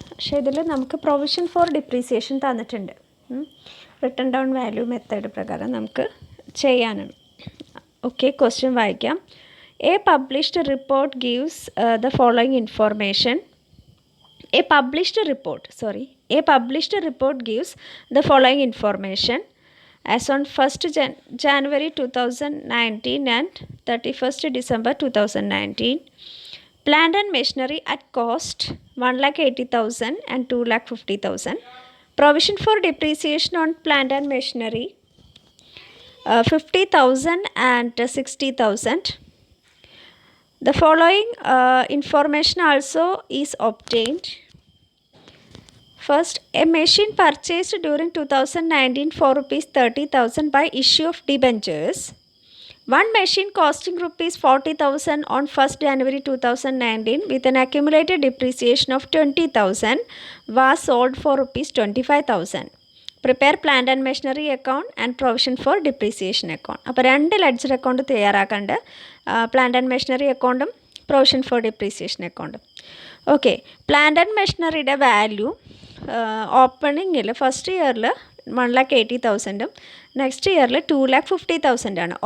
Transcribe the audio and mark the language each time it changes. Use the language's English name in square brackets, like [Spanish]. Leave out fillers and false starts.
[Malayalam] പക്ഷേ ഇതിൽ നമുക്ക് പ്രൊവിഷൻ ഫോർ ഡിപ്രീസിയേഷൻ തന്നിട്ടുണ്ട്. റിട്ടൺ ഡൗൺ വാല്യൂ മെത്തേഡ് പ്രകാരം നമുക്ക് ചെയ്യാനാണ്. ഓക്കെ, ക്വസ്റ്റ്യൻ വായിക്കാം. [English] A published report gives the following information. A published report gives the following information. As on 1st January 2019 and 31st December 2019, plant and machinery at cost 1,80,000 and 2,50,000. Provision for depreciation on plant and machinery 50,000 and 60,000. The following information also is obtained. First, a machine purchased during 2019 for rupees 30,000 by issue of debentures. One machine costing rupees 40,000 on 1st January 2019 with an accumulated depreciation of 20,000 was sold for rupees 25,000. Prepare plant and machinery account and provision for depreciation account. [Malayalam] അപ്പോൾ രണ്ട് ledger account തയ്യാറാക്കേണ്ട, plant and machinery അക്കൗണ്ടും provision for depreciation അക്കൗണ്ടും. Okay, plant and മെഷീനറിയുടെ value ഓപ്പണിങ്ങിൽ first ഇയറിൽ 1,80,000 next ഇയറിൽ 2,50,000 ആണ്.